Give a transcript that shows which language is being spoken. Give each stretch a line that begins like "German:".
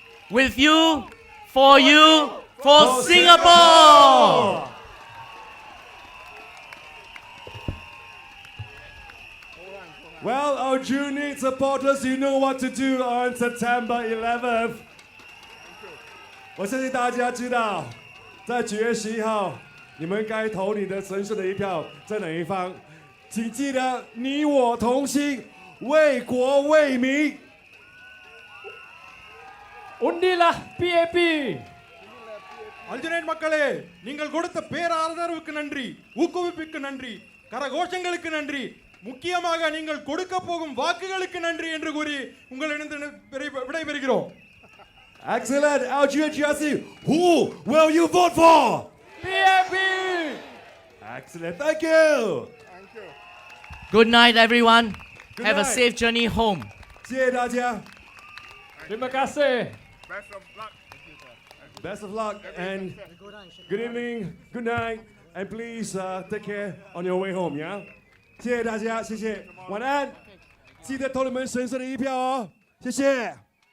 English: With you, for you, for Singapore! Well, our Aljunied supporters, you know what to do on September 11th.
Chinese: 我相信大家知道，在9月11号，你们该投你的神圣的一票在哪一方？请记得，你我同心，为国为民。
Malay: Undilah PAP.
Tamil: அல்ஜுனேட் மக்களே, நீங்கள் கொடுத்த பேராதரவுக்கு நன்றி, ஊக்குவிப்புக்கு நன்றி, கரகோஷங்களுக்கு நன்றி. முக்கியமாக நீங்கள் கொடுக்க போகும் வாக்குகளுக்கு நன்றி என்று கூறி உங்களிடம் விடைபெறுகிறோம்.
English: Excellent. Algier Jesse, who will you vote for? PAP. Excellent. Thank you. Good night, everyone. Good Have a night. safe journey home.
Chinese: 谢谢大家.
Malay: Terima kasih.
English: Best of luck. Best of luck and good evening, good night, and please take care on your way home, yeah?
Chinese: 谢谢大家，谢谢，晚安，记得投你们神圣的一票哦，谢谢。